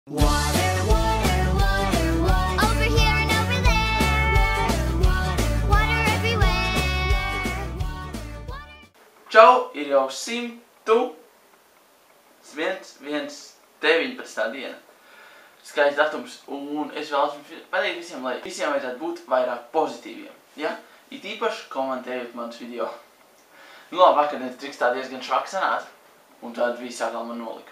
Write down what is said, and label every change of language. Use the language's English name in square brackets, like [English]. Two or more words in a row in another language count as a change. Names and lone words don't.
[English] Water, water, water, water. Over here and over there. Water, water, water everywhere. Water, water. [Latvian] Čau, ir jau 119. diena. Skaists datums, un es vēlos pateikt visiem, lai visiem vajadzētu būt vairāk pozitīviem, ja? It īpaši komentējot manus video. Nu labi, vakardienas triks tā diezgan švaks sanāca, un tad viss atkal man nolika.